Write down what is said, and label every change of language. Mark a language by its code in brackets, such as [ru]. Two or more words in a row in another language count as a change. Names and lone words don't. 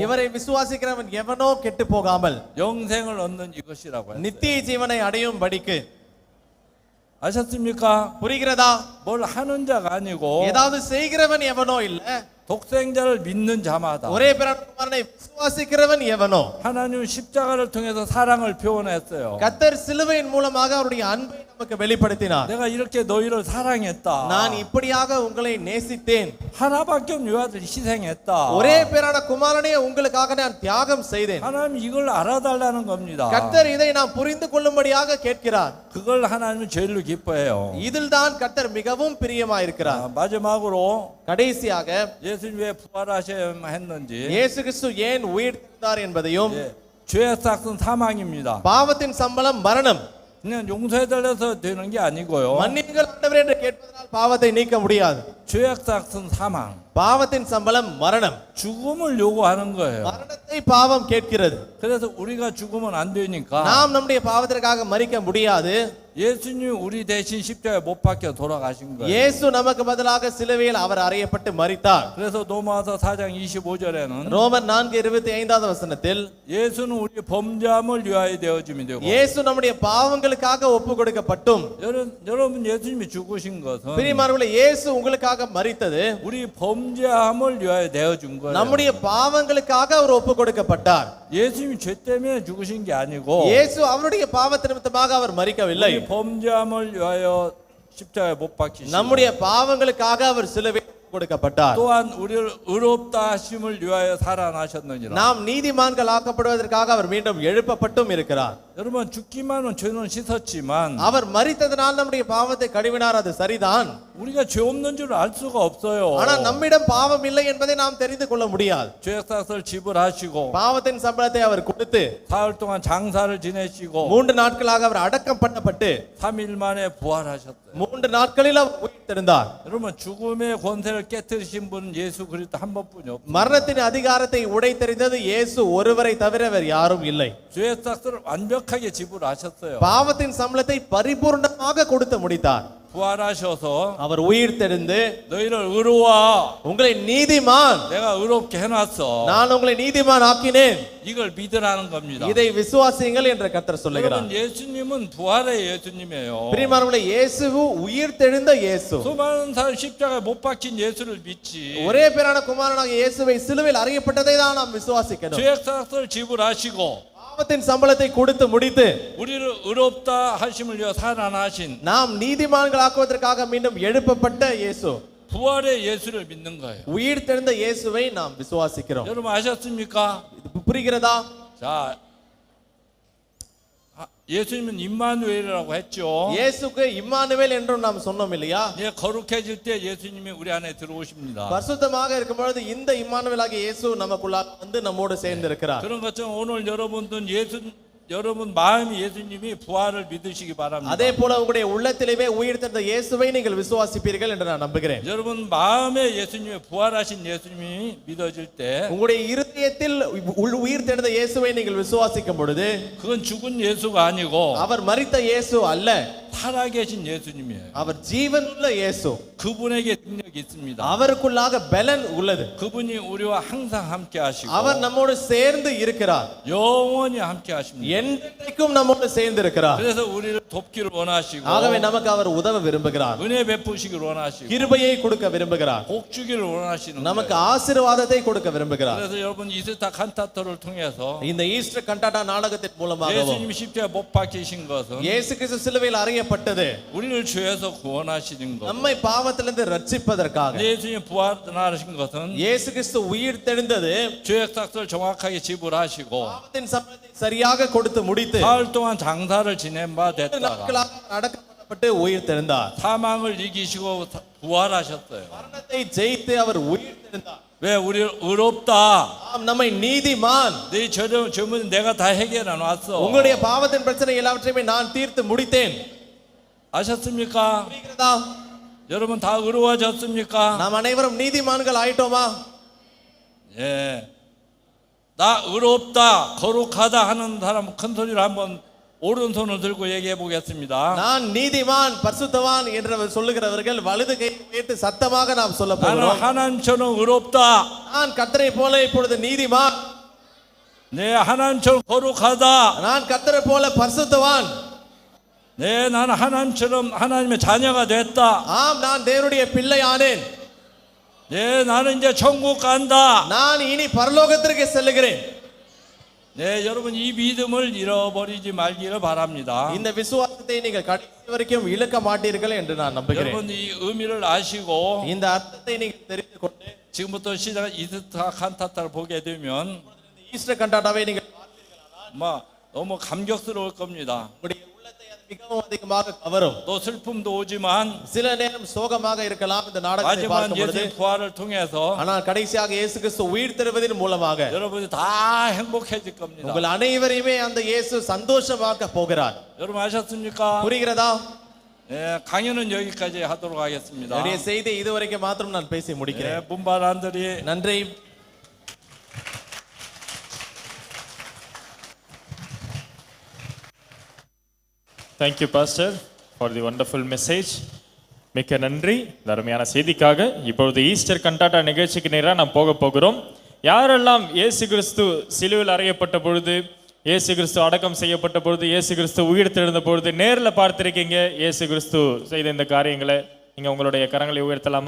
[ta] இவரை விசுவாசிக்கிறவன் எவனோ கெட்டு போகாமல் [ko] 영생을 얻는 이것이라고 했어요. [ta] நித்திய ஜீவனை அடையும் படிக்கு. [ko] 아셨습니까? [ta] புரிகிறதா? [ko] 뭘 하는 자가 아니고 [ta] ஏதாவது செய்கிறவன் எவனோ இல்ல, [ko] 독생자를 믿는 자마다 [ta] ஒரே பேரான குமாரனை விசுவாசிக்கிறவன் எவனோ. [ko] 하나님은 십자가를 통해서 사랑을 표현했어요. [ta] கர்த்தர் சிலுவையின் மூலமாக அவருடைய அன்பை நமக்கு வெளிப்படுத்தினார். [ko] 내가 이렇게 너희를 사랑했다. [ta] நான் இப்படியாக உங்களை நேசித்தேன், [ko] 하나밖에 없는 아들 희생했다. [ta] ஒரே பேரான குமாரனை உங்களுக்காக நான் தியாகம் செய்தேன். [ko] 하나님 이걸 알아달라는 겁니다. [ta] கர்த்தர் இதை நாம் புரிந்து கொள்ளும்படியாக கேட்கிறார். [ko] 그걸 하나님은 제일로 기뻐해요. [ta] இதில் தான் கர்த்தர் மிகவும் பிரியமாயிருக்கிறார். [ko] 마지막으로 [ta] கடைசியாக [ko] 예수님 왜 부활하셔야 했는지 [ta] இயேசு கிறிஸ்து ஏன் உயிர்த்தெழுந்தார் என்பதையும், [ko] 예, 죄의 삭은 사망입니다. [ta] பாவத்தின் சம்பளம் மரணம், [ko] 그냥 용서해달라서 되는 게 아니고요. [ta] மன்னியுங்கள் ஆண்டவரே என்று கேட்பதனால் பாவத்தை நீக்க முடியாது. [ko] 죄의 삭은 사망, [ta] பாவத்தின் சம்பளம் மரணம், [ko] 죽음을 요구하는 거예요. [ta] மரணத்தை பாவம் கேட்கிறது. [ko] 그래서 우리가 죽으면 안 되니까 [ta] நாம் நம்முடைய பாவத்திற்காக மரிக்க முடியாது. [ko] 예수님 우리 대신 십자가에 못 박혀 돌아가신 거예요. [ta] இயேசு நமக்கு பதிலாக சிலுவையில் அவர் அறையப்பட்டு மரித்தார். [ko] 그래서 로마서 4장 25절에는 [ta] ரோமர் 4:25வது வசனத்தில் [ko] 예수는 우리 범죄함을 위하여 되어짐이 되고 [ta] இயேசு நம்முடைய பாவங்களுக்காக ஒப்பு கொடுக்கப்பட்டும். [ko] 여러분 예수님이 죽으신 것은 [ta] பிரியமானவர்களே, இயேசு உங்களுக்காக மரித்தது [ko] 우리 범죄함을 위하여 되어준 거예요. [ta] நம்முடைய பாவங்களுக்காக அவர் ஒப்பு கொடுக்கப்பட்டார். [ko] 예수님이 죄 때문에 죽으신 게 아니고 [ta] இயேசு அவருடைய பாவ நிமித்தமாக அவர் மரிக்கவில்லை. [ko] 우리 범죄함을 위하여 십자가에 못 박히시고 [ta] நம்முடைய பாவங்களுக்காக அவர் சிலுவையில் கொடுக்கப்பட்டார். [ko] 또한 우리를 의롭다 하심을 위하여 살아나셨느니라. [ta] நாம் நீதிமான்கள் ஆக்கப்படுவதற்காக அவர் மீண்டும் எழுப்பப்பட்டும் இருக்கிறார். [ko] 여러분 죽기만은 죄는 씻었지만 [ta] அவர் மரித்ததனால் நம்முடைய பாவத்தை கழுவினார், அது சரிதான். [ko] 우리가 죄 없는 줄 알 수가 없어요. [ta] ஆனால் நம்மிடம் பாவம் இல்லை என்பதை நாம் தெரிந்து கொள்ள முடியாது. [ko] 죄 삭을 지불하시고 [ta] பாவத்தின் சம்பளத்தை அவர் கொடுத்து [ko] 사흘 동안 장사를 지내시고 [ta] 3 நாட்களாக அவர் அடக்கம் பண்ணப்பட்டு [ko] 3일 만에 부활하셨어요. [ta] 3 நாட்களில் அவர் உயிர்த்தெழுந்தார். [ko] 여러분 죽음의 권세를 깨뜨리신 분은 예수 그리스도 한 번뿐이 없어요. [ta] மரணத்தின் அதிகாரத்தை உடைத்தெறிந்தது இயேசு ஒருவரை தவிர வேறு யாரும் இல்லை. [ko] 죄의 삭을 완벽하게 지불하셨어요. [ta] பாவத்தின் சம்பளத்தை பரிபூர்ணமாக கொடுத்து முடித்தார். [ko] 부활하셔서 [ta] அவர் உயிர்த்தெழுந்து [ko] 너희를 의로워 [ta] உங்களை நீதிமான், [ko] 내가 의롭게 해놨어. [ta] நான் உங்களை நீதிமான் ஆக்கினேன், [ko] 이걸 믿으라는 겁니다. [ta] இதை விசுவாசியுங்கள் என்று கர்த்தர் சொல்லுகிறார். [ko] 여러분 예수님은 부활의 예수님이에요. [ta] பிரியமானவர்களே, இயேசு உயிர்த்தெழுந்த இயேசு. [ko] 수많은 사람 십자가에 못 박힌 예수를 믿지. [ta] ஒரே பேரான குமாரனாக இயேசுவை சிலுவையில் அறையப்பட்டதை தான் நாம் விசுவாசிக்கணும். [ko] 죄의 삭을 지불하시고 [ta] பாவத்தின் சம்பளத்தை கொடுத்து முடித்து [ko] 우리를 의롭다 하심을 위하여 살아나신 [ta] நாம் நீதிமான்களாக்குவதற்காக மீண்டும் எழுப்பப்பட்ட இயேசு, [ko] 부활의 예수를 믿는 거예요. [ta] உயிர்த்தெழுந்த இயேசுவை நாம் விசுவாசிக்கிறோம். [ko] 여러분 아셨습니까? [ta] இது புரிகிறதா? [ko] 자, 예수님은 임마누엘이라고 했죠. [ta] இயேசுக்கு இம்மானுவேல் என்றும் நாம் சொன்னோம் இல்லையா? [ko] 예, 거룩해질 때 예수님이 우리 안에 들어오십니다. [ta] பரிசுத்தமாக இருக்கும் பொழுது இந்த இம்மானுவேலாகிய இயேசு நமக்குள்ளாக வந்து நம்மோடு சேர்ந்து இருக்கிறார். [ko] 그런 것처럼 오늘 여러분들 여러분 마음이 예수님이 부활을 믿으시기 바랍니다. [ta] அதே போல உங்களுடைய உள்ளத்திலேயே உயிர்த்தெழுந்த இயேசுவை நீங்கள் விசுவாசிப்பீர்கள் என்று நான் நம்புகிறேன். [ko] 여러분 마음에 예수님의 부활하신 예수님이 믿어질 때 [ta] உங்களுடைய இருதயத்தில் உயிர்த்தெழுந்த இயேசுவை நீங்கள் விசுவாசிக்கும் பொழுது [ko] 그건 죽은 예수가 아니고 [ta] அவர் மரித்த இயேசு அல்ல, [ko] 살아계신 예수님이에요. [ta] அவர் ஜீவனுள்ள இயேசு. [ko] 그분에게 능력이 있습니다. [ta] அவருக்குள்ளாக பலன் உள்ளது. [ko] 그분이 우리와 항상 함께 하시고 [ta] அவர் நம்மோடு சேர்ந்து இருக்கிறார். [ko] 영원히 함께 하십니다. [ta] என்றைக்கும் நம்மோடு சேர்ந்து இருக்கிறார். [ko] 그래서 우리를 돕기를 원하시고 [ta] ஆகவே நமக்கு அவர் உதவ விரும்புகிறார். [ko] 은혜 베푸시기를 원하시고 [ta] கிருபையை கொடுக்க விரும்புகிறார். [ko] 복 주기를 원하시는 [ta] நமக்கு [ko] 거예요. [ta] ஆசீர்வாதத்தை கொடுக்க விரும்புகிறார். [ko] 그래서 여러분 이스타 칸타토를 통해서 [ta] இந்த ஈஸ்டர் கண்டாட்டா நாடகத்தின் மூலமாகவும் [ko] 예수님 십자가에 못 박히신 것은 [ta] இயேசு கிறிஸ்து சிலுவையில் அறையப்பட்டது [ko] 우리를 죄에서 구원하시는 것. [ta] நம்மை பாவத்திலிருந்து ரட்சிப்பதற்காக. [ko] 예수님 부활하신 것은 [ta] இயேசு கிறிஸ்து உயிர் தெழுந்தது [ko] 죄의 삭을 정확하게 지불하시고 [ta] பாவத்தின் சம்பளத்தை சரியாக கொடுத்து முடித்து [ko] 사흘 동안 장사를 지낸 바 됐다가 [ta] நாட்களாக அடக்கப்பட்டு உயிர் தெழுந்தார். [ko] 사망을 이기시고 부활하셨어요. [ta] மரணத்தை ஜெயித்து அவர் உயிர் தெழுந்தார். [ko] 왜 우리를 의롭다. [ta] ஆம், நம்மை நீதிமான். [ko] 네 젊은 내가 다 해결해 놨어. [ta] உங்களுடைய பாவத்தின் பிரச்சனை எல்லாவற்றையுமே நான் தீர்த்து முடித்தேன். [ko] 아셨습니까? [ta] புரிகிறதா? [ko] 여러분 다 의로워졌습니까? [ta] நாம் அனைவரும் நீதிமான்கள் ஆயிட்டோமா? [ko] 예. 나 의롭다, 거룩하다 하는 사람 큰 소리를 한번 오른손을 들고 얘기해 보겠습니다. [ta] நான் நீதிமான் பரிசுத்தவான் என்று சொல்லுகிறவர்கள் வலது கை உயர்த்தி சத்தமாக நாம் சொல்ல [ko] 나는 [ta] போகிறோம். [ko] 하나님처럼 의롭다. [ta] நான் கர்த்தரை போல இப்பொழுது நீதிமான். [ko] 네, 하나님처럼 거룩하다. [ta] நான் கர்த்தரை போல பரிசுத்தவான். [ko] 네, 나는 하나님처럼 하나님의 자녀가 됐다. [ta] ஆம், நான் தேவனுடைய பிள்ளை ஆனேன். [ko] 네, 나는 이제 천국 간다. [ta] நான் இனி பரலோகத்திற்கு செல்லுகிறேன். [ko] 네, 여러분 이 믿음을 잃어버리지 말기를 바랍니다. [ta] இந்த விசுவாசத்தை நீங்கள் கடைசி வரைக்கும் இழக்க மாட்டீர்கள் என்று நான் நம்புகிறேன். [ko] 여러분 이 의미를 아시고 [ta] இந்த அர்த்தத்தை நீங்கள் தெரிந்து கொண்டு [ko] 지금부터 시작 이스타 칸타타를 보게 되면 [ta] ஈஸ்டர் கண்டாட்டாவை நீங்கள் [ko] 막 너무 감격스러울 겁니다. [ta] உங்களுடைய உள்ளத்தை அது மிகவும் அதிகமாக கவரும். [ko] 또 슬픔도 오지만 [ta] சில நேரம் சோகமாக இருக்கலாம் இந்த நாடகத்தை [ko] 마지막 [ta] பார்க்கும் பொழுது. [ko] 예수의 부활을 통해서 [ta] ஆனால் கடைசியாக இயேசு கிறிஸ்து உயிர் தெழுவதன் மூலமாக [ko] 여러분이 다 행복해질 겁니다. [ta] உங்கள் அனைவரையுமே அந்த இயேசு சந்தோஷமாக்க போகிறார். [ko] 여러분 아셨습니까? [ta] புரிகிறதா? [ko] 네, 강연은 여기까지 하도록 하겠습니다. [ta] என்னுடைய செய்தி இதுவரைக்கும் மாத்திரம் நான் பேசி [ko] 네, [ta] முடிக்கிறேன். 분발한들이 நன்றி. [en] Thank you, Pastor, for the wonderful message. [ta] மிக்க நன்றி இந்த அருமையான செய்திக்காக. இப்பொழுது ஈஸ்டர் கண்டாட்டா நிகழ்ச்சிக்கு நேராக நாம் போக போகிறோம். யாரெல்லாம் இயேசு கிறிஸ்து சிலுவையில் அறையப்பட்ட பொழுது, இயேசு கிறிஸ்து அடக்கம் செய்யப்பட்ட பொழுது, இயேசு கிறிஸ்து உயிர் தெழுந்த பொழுது நேரில் பார்த்திருக்கீங்க இயேசு கிறிஸ்து செய்த இந்த காரியங்களை, நீங்கள் உங்களுடைய கரங்களை உயர்த்தலாமா?